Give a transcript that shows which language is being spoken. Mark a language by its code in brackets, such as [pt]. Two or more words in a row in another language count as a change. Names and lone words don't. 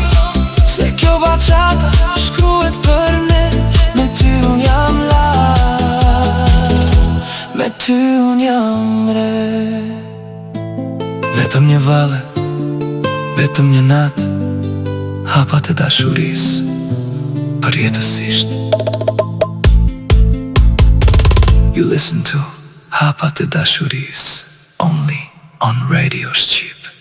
[sq] Se kjo bachata shkruhet për ne, me ty unë jam lartë, me ty unë jam re. Vetëm një valle, vetëm një natë, hapat e dashurisë përjetësisht. [en] You listen to Hapat e dashurisë, only on Radio Shqip.